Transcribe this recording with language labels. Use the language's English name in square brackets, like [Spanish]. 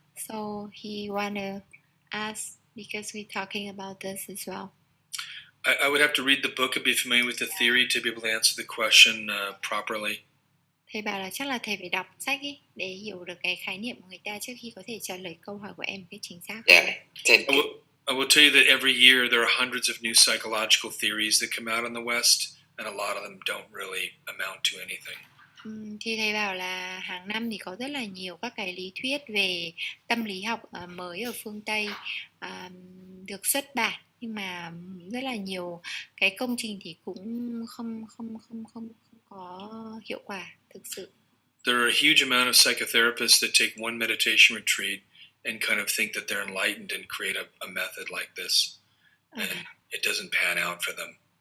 [English] So he wanna ask because we're talking about this as well. I would have to read the book and be familiar with the theory to be able to answer the question properly. [Vietnamese] Thầy bảo là chắc là thầy phải đọc sách ý, để hiểu được cái khái niệm của người ta trước khi có thể trả lời câu hỏi của em một cách chính xác. [English] I will tell you that every year there are hundreds of new psychological theories that come out in the West, and a lot of them don't really amount to anything. [Vietnamese] Thì thầy bảo là hàng năm thì có rất là nhiều các cái lý thuyết về tâm lý học mới ở phương Tây được xuất bản, nhưng mà rất là nhiều cái công trình thì cũng không có hiệu quả thực sự. [English] There are a huge amount of psychotherapists that take one meditation retreat and kind of think that they're enlightened and create a method like this, and it doesn't pan out for them.